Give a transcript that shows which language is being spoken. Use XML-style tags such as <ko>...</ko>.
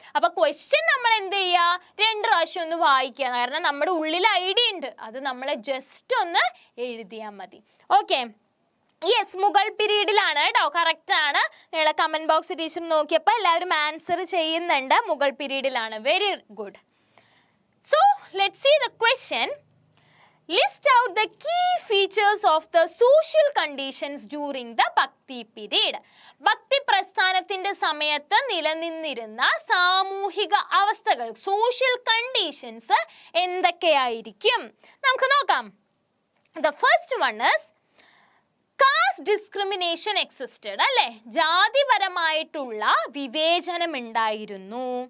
<ml>അപ്പൊ ക്വസ്റ്റ്യൻ നമ്മൾ എന്ത് ചെയ്യുക? 2 പ്രാവശ്യം ഒന്ന് വായിക്കുക, കാരണം നമ്മുടെ ഉള്ളിൽ ഐഡിയ ഉണ്ട്, അത് നമ്മളെ ജസ്റ്റ് ഒന്ന് എഴുതിയാൽ മതി. ഓക്കെ, യെസ്, മുഗൾ പീരീഡിലാണ് കേട്ടോ, കറക്റ്റ് ആണ്. നിങ്ങളെ കമന്റ് ബോക്സ് ടീച്ചർ നോക്കിയപ്പോൾ എല്ലാവരും ആൻസർ ചെയ്യുന്നുണ്ട്, Mughal പീരീഡിലാണ്.</ml> <en>Very good. So let's see the question. List out the key features of the social conditions during the Bhakti period.</en> <ml>ഭക്തി പ്രസ്ഥാനത്തിന്റെ സമയത്ത് നിലനിന്നിരുന്ന സാമൂഹിക അവസ്ഥകൾ, സോഷ്യൽ കണ്ടീഷൻസ് എന്തൊക്കെയായിരിക്കും? നമുക്ക് നോക്കാം.</ml> <en>The first one is caste discrimination existed അല്ലേ?</en> <ml>ജാതിപരമായിട്ടുള്ള വിവേചനം ഉണ്ടായിരുന്നു.</ml>